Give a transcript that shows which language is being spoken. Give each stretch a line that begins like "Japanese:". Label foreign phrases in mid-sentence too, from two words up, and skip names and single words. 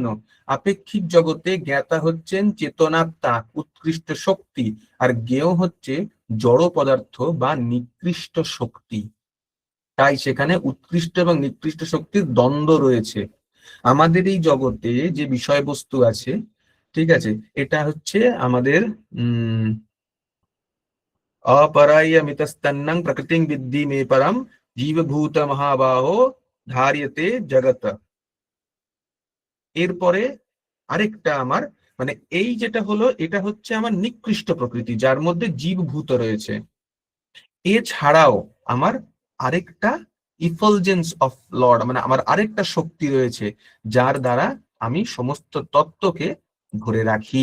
Bangla: আপেক্ষিক জগতে জ্ঞাতা হচ্ছেন চেতনাত্মা, উৎকৃষ্ট শক্তি, আর জ্ঞেয় হচ্ছে জড় পদার্থ বা নিকৃষ্ট শক্তি। তাই সেখানে উৎকৃষ্ট এবং নিকৃষ্ট শক্তির দ্বন্দ্ব রয়েছে। আমাদের এই জগতে যে বিষয়বস্তু আছে, ঠিক আছে, এটা হচ্ছে আমাদের
Sanskrit: अपरायमितस्तन्नं प्रकृतिं विद्धि मे परम जीवभूत महाबाहो ধার্যতে জগত।
Bangla: এরপরে আরেকটা আমার মানে এই যেটা হলো, এটা হচ্ছে আমার নিকৃষ্ট প্রকৃতি, যার মধ্যে জীবভূত রয়েছে। এছাড়াও আমার আরেকটা
English: effulgence of Lord,
Bangla: মানে আমার আরেকটা শক্তি রয়েছে, যার দ্বারা আমি সমস্ত তত্ত্বকে ধরে রাখি।